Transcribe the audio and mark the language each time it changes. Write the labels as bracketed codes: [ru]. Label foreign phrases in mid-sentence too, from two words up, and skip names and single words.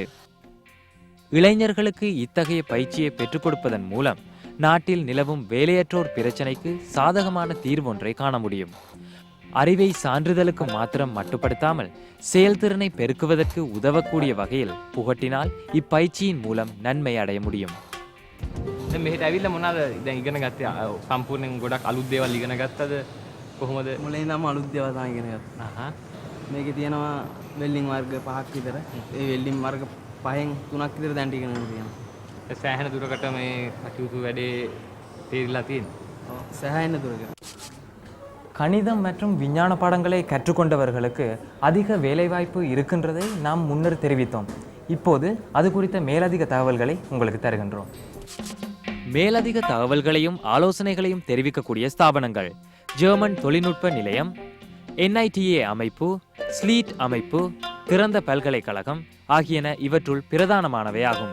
[ta] இளைஞர்களுக்கு இத்தகைய பயிற்சியை பெற்றுக் கொடுப்பதன் மூலம் நாட்டில் நிலவும் வேலையற்றோர் பிரச்சனைக்கு சாதகமான தீர்வொன்றை காண முடியும். அறிவை சான்றிதழுக்கு மாத்திரம் மட்டுப்படுத்தாமல் செயல்திறனை பெருக்குவதற்கு உதவக்கூடிய வகையில் புகட்டினால் இப்பயிற்சியின் மூலம் நன்மை அடைய முடியும். [si] මෙහෙට ඇවිල්ලා මොනවාද දැන් ඉගෙන ගත්තේ? සම්පූර්ණයෙන් ගොඩක් අලුත් දේවල් ඉගෙන ගත්තද? කොහොමද? මුලින් ඉඳන්ම අලුත් දේවල් තමයි ඉගෙන ගත්තා. මේකේ තියෙනවා වෙල්ඩින් වර්ග 5ක් විතර. ඒ වෙල්ඩින් වර්ග 5න් 3ක් විතර දැන් ඉගෙන ගන්න තියෙනවා. සෑහෙන දුරකට මේ කටයුතු වැඩේ තේරිලා තියෙනවා. ඔව් සෑහෙන දුරකට. [ta] கணிதம் மற்றும் விஞ்ஞான பாடங்களை கற்றுக்கொண்டவர்களுக்கு அதிக வேலைவாய்ப்பு இருக்கின்றதை நாம் முன்னர் தெரிவித்தோம். இப்போது அது குறித்த மேலதிக தகவல்களை உங்களுக்கு தருகின்றோம். மேலதிக தகவல்களையும் ஆலோசனைகளையும் தெரிவிக்கக்கூடிய ஸ்தாபனங்கள் ஜெர்மன் தொழில்நுட்ப நிலையம், NITA அமைப்பு, ஸ்லீட் அமைப்பு, திறந்த பல்கலைக்கழகம் ஆகியன இவற்றுள் பிரதானமானவையாகும்.